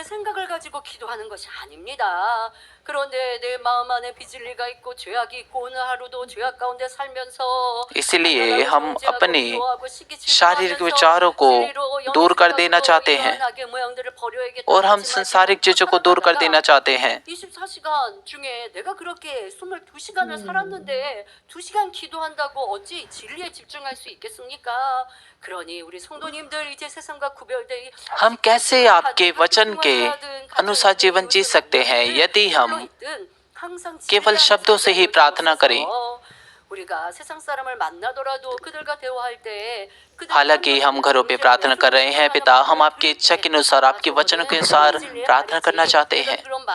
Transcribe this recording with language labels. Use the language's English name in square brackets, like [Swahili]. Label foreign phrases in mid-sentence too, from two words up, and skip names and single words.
[Hindi] इसलिए हम अपने शारीरिक विचारों को दूर कर देना चाहते हैं और हम संसारिक चीजों को दूर कर देना चाहते हैं। [Korean] 24시간 중에 내가 그렇게 22시간을 살았는데 2시간 기도한다고 어찌 진리에 집중할 수 있겠습니까? 그러니 우리 성도님들 이제 세상과 구별되이 [Hindi] हम कैसे आपके वचन के अनुसार जीवन जी सकते हैं यदि हम केवल शब्दों से ही प्रार्थना करें? हालांकि हम घरों पे प्रार्थना कर रहे हैं पिता, हम आपकी इच्छा के अनुसार, आपके वचनों के अनुसार प्रार्थना करना चाहते हैं।